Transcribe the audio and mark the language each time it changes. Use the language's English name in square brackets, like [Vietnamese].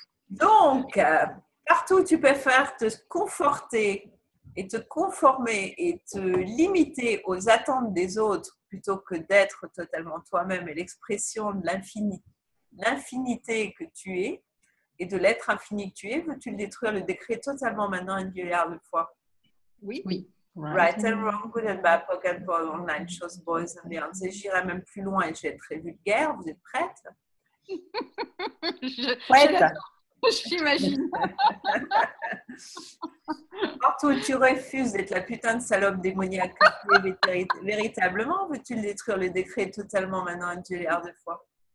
[French] Donc, partout où tu préfères te conforter et te conformer et te limiter aux attentes des autres plutôt que d'être totalement toi-même et l'expression de l'infinité que tu es et de l'être infini que tu es, veux-tu le détruire, le décret totalement maintenant une milliard de fois? Oui. Oui. [English] Right and wrong, good and bad, poke and pull, online, chose, boys and girls. [French] Et j'irai même plus loin et je vais être très vulgaire. Vous êtes prêtes? Prête. J'imagine. Partout où tu refuses d'être la putain de salope démoniaque que tu es véritablement, veux-tu le détruire, le décret totalement maintenant une milliard de fois?